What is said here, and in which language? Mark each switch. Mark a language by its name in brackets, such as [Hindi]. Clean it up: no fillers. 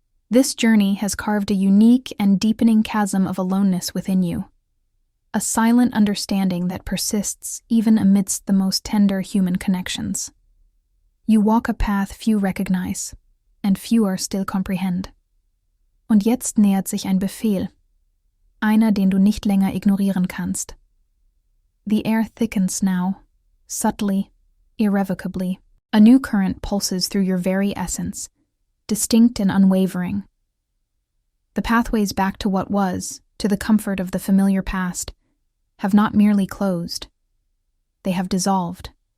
[English] This journey has carved a unique and deepening chasm of aloneness within you, a silent understanding that persists even amidst the most tender human connections. You walk a path few recognize, and fewer still comprehend. [German] Und jetzt nähert sich ein Befehl, einer, den du nicht länger ignorieren kannst. [English] The air thickens now, subtly, irrevocably. A new current pulses through your very essence, distinct and unwavering. The pathways back to what was, to the comfort of the familiar past, have not merely closed. They have dissolved.